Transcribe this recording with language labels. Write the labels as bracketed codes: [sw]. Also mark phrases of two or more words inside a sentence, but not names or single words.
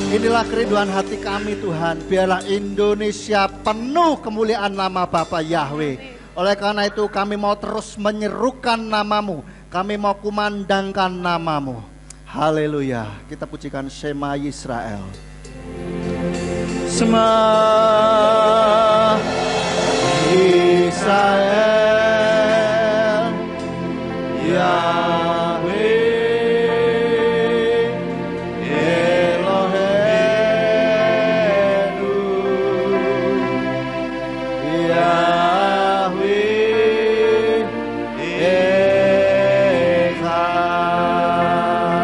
[id] Inilah kerinduan hati kami Tuhan. Biarlah Indonesia penuh kemuliaan nama Bapa Yahweh. Oleh karena itu kami mau terus menyerukan namamu. Kami mau kumandangkan namamu. Haleluya. Kita pujikan [he] שמע ישראל. שמע ישראל יהוה אלהינו יהוה אחד.